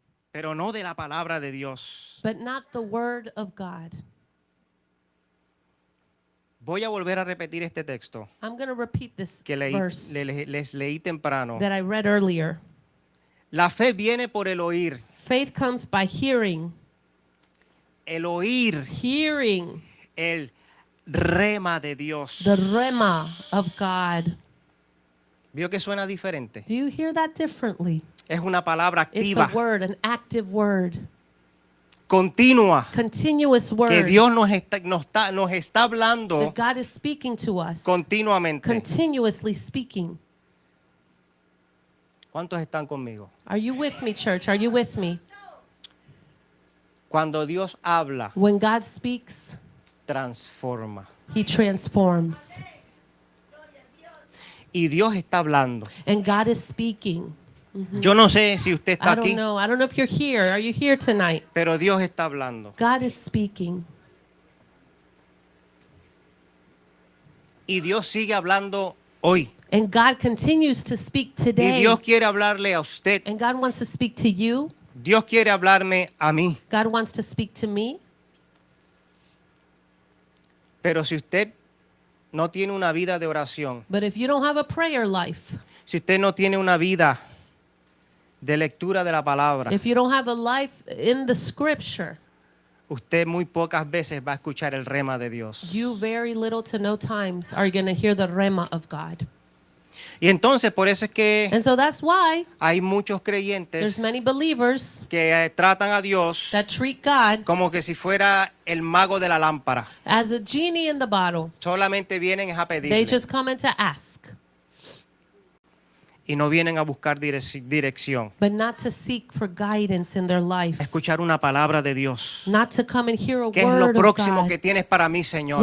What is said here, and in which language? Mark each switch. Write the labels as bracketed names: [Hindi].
[Spanish] pero no de la palabra de Dios. [English] but not the word of God. [Spanish] Voy a volver a repetir este texto [English] I'm going to repeat this [Spanish] que [English] verse [Spanish] les leí temprano. [English] that I read earlier. [Spanish] La fe viene por el oír. [English] Faith comes by hearing, [Spanish] El oír, [English] hearing [Spanish] el rema de Dios. [English] the rema of God. [Spanish] ¿Vio que suena diferente? [English] Do you hear that differently? [Spanish] Es una palabra [English] It's [Spanish] activa, [English] a word, an active word, [Spanish] continua, [English] continuous [Spanish] que [English] word [Spanish] Dios nos está hablando [English] that God is speaking to us, [Spanish] continuamente. [English] continuously speaking. [Spanish] ¿Cuántos están conmigo? [English] Are you with me, church? Are you with me? [Spanish] Cuando Dios habla, [English] When God speaks, [Spanish] transforma. [English] He transforms. [Spanish] Y Dios está hablando. [English] And God is speaking. [Spanish] Yo no sé si usted está [English] I don't [Spanish] aquí, [English] know. I don't know if you're here. Are you here tonight? [Spanish] pero Dios está hablando. [English] God is speaking. [Spanish] Y Dios sigue hablando hoy. [English] And God continues to speak [Spanish] Y [English] today. [Spanish] Dios quiere hablarle a usted. [English] And God wants to speak to you. [Spanish] Dios quiere hablarme a mí. [English] God wants to speak to me. [Spanish] Pero si usted no tiene una vida de oración, [English] But if you don't have a prayer life, [Spanish] si usted no tiene una vida de lectura de la palabra, [English] if you don't have a life in the scripture, [Spanish] usted muy pocas veces va a escuchar el rema de Dios. [English] you very little to no times are going to hear the rema of God. [Spanish] Y entonces por eso es que [English] And so that's why [Spanish] hay muchos [English] there's [Spanish] creyentes [English] many believers [Spanish] que tratan a Dios [English] that treat God [Spanish] como que si fuera el mago de la lámpara. [English] as a genie in the bottle. [Spanish] Solamente vienen a [English] They [Spanish] pedirle [English] just come in to ask, [Spanish] y no vienen a buscar dirección. [English] but not to seek for guidance in their life. [Spanish] Escuchar una palabra de Dios. [English] Not to come and hear a [Spanish] ¿Qué es lo [English] word of [Spanish] próximo [English] God. [Spanish] que tienes para mí, Señor?